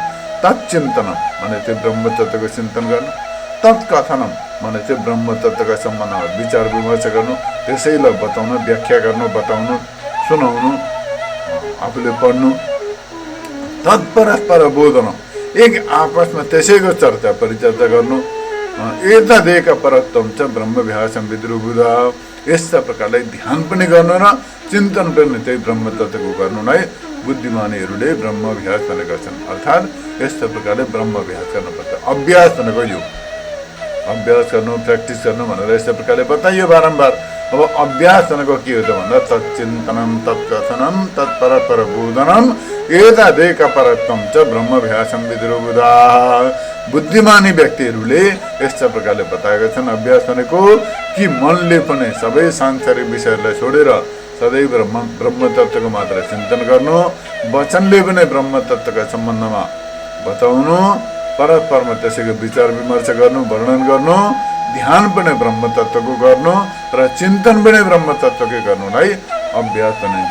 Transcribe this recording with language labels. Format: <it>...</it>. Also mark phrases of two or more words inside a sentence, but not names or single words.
<ne>तत्चिन्तनम भने त्यो ब्रह्म तत्त्वको चिन्तन गर्नु, तत्कथनम भने चाहिँ ब्रह्म तत्त्वका सम्बन्धमा विचार विमर्श गर्नु, त्यसैलाई बताउनु, व्याख्या गर्नु, बताउनु, सुनाउनु, आफूले पढ्नु।</ne> <sa>तत्परस्पर बोधन,</sa> <ne>एक आपसमा त्यसैको चर्चा परिचर्चा गर्नु।</ne> <sa>एतदेक परत्वं च ब्रह्म विहासं विदुर्बुधाः।</sa> <ne>यस्ता प्रकारले ध्यान पनि गर्नु र चिन्तन पनि त्यही ब्रह्म तत्त्वको गर्नु नै बुद्धिमानीहरूले ब्रह्माभ्यास भनेका छन्। अर्थात् यस्तो प्रकारले ब्रह्माभ्यास गर्नुपर्छ। अभ्यास भनेको यो अभ्यास गर्नु, प्र्याक्टिस गर्नु भनेर यस्तो प्रकारले बताइयो बारम्बार। अब अभ्यास भनेको के हो त भन्दा</ne> <sa>तच्चिन्तनम तत्कथनम तत्परपर बोधनम एतदेक परत्वम च ब्रह्मभ्यासम विदुरबुधा।</sa> <ne>बुद्धिमानी व्यक्तिहरूले यस्ता प्रकारले बताएका छन् अभ्यास भनेको कि मनले पनि सबै सांसारिक विषयहरूलाई छोडेर सदैव ब्रह्म तत्त्वको मात्र चिन्तन गर्नु, वचनले पनि ब्रह्म तत्त्वका सम्बन्धमा बताउनु, परस्परमा त्यसैको विचार विमर्श गर्नु, वर्णन गर्नु, ध्यान पनि ब्रह्म तत्त्वको गर्नु र चिन्तन पनि ब्रह्म तत्त्वकै गर्नुलाई अभ्यास भनिन्छ।</ne>